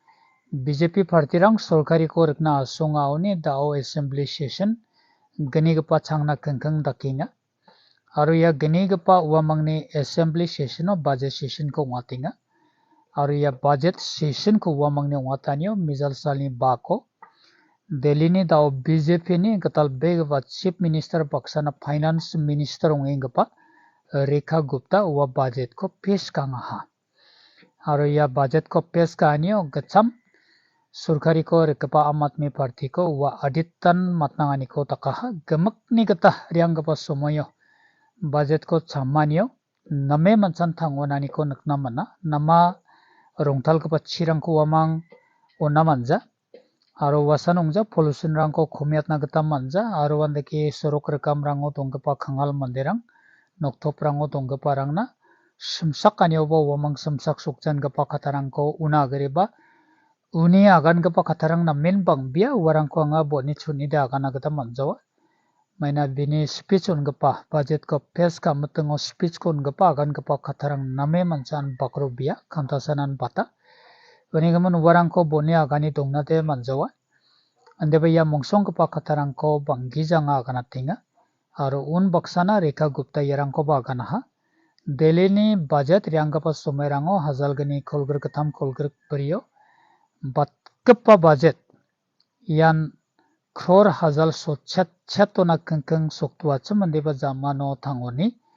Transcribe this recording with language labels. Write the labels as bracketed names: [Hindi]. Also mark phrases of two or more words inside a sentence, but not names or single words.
[Garo] BJP party rang sorkari ko rkna asonga oni da o [English] assembly session [Garo] gani gapa changna kangkang dakinga aro ya gani gapa wamangni [English] assembly session [Garo] o [English] budget session [Garo] ko ngatinga aro ya [English] budget session [Garo] ko wamangni ngataniyo mijal salni bako Delhi ni dao BJP ni gatal begwa [English] chief minister [Garo] baksana [English] finance minister [Garo] ongengpa Rekha Gupta wa budget ko pesh kanga ha aro ya budget ko pesh kaniyo gacham surkari ko rekapa Aam Aadmi Party ko wa aditan matnangani ko takaha gamakni gata rianggapa somoyo budget ko chammaniyo name mansan thangonani ko nakna mana nama rongtal kapa chirang ko wamang onna manja aro wasan ongja pollution rangko khomiatna gata manja aro wandaki sorok rekam rango tongkapa khangal manderang noktop rango tongkapa rangna simsak kaniobo wamang simsak sukjan gapa katarangko una agreba uni agan gapa katarang na menbang bia warangko anga boni chuni da agana gata manjawa maina bini speech ongapa budget ko pes ka matengo speech ko ongapa agan gapa katarang name manchan bakro bia kantasanan bata Wanigaman warangko boni agani dongnate manjawa andeba ya mongsong kapa katarangko banggi janga agana tinga aro un baksana Rekha Gupta yarangko ba agana ha Delhi ni budget rianggapa somerango hazalgani kolgrek katam kolgrek priyo batkapa budget yan crore hazal so chatona kangkang soktua cham andeba jamano thangoni